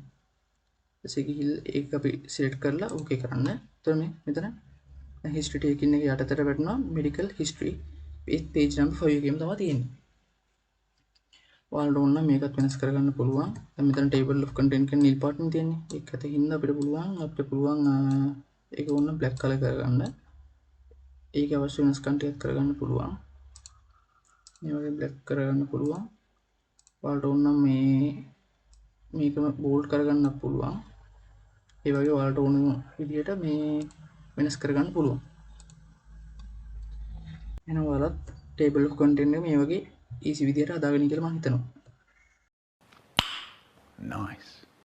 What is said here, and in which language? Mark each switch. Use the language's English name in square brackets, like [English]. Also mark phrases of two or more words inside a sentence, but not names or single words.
[Sinhala] ඊට ගිහිල්ලා ඒක අපි select කරලා okay කරන්න. එතකොට මේ මෙතන [English] history taking [Sinhala] එක යටතට වැටෙනවා [English] medical history. page number [Sinhala] 5 එකේම තමයි තියෙන්නේ. ඔයාලට ඕන නම් මේකත් වෙනස් කරගන්න පුළුවන්. දැන් මෙතන [English] table of content [Sinhala] කියන නිල් පාටින් තියෙන්නේ. ඒක ඇතින් අපිට පුළුවන් ඒක ඕන [English] black color [Sinhala] කරගන්න. ඒක අවශ්‍ය වෙනස්කම් ටිකක් කරගන්න පුළුවන්. මේ වගේ black කරගන්න පුළුවන්. ඔයාලට ඕන නම් මේකම bold කරගන්න පුළුවන්. ඒ වගේ ඔයාලට ඕන විදිහට මේ වෙනස් කරගන්න පුළුවන්. එහෙනම් ඔයාලත් [English] table of content [Sinhala] එක මේ වගේ easy විදිහට හදාගන්න කියලා මම හිතනවා. [English] Nice.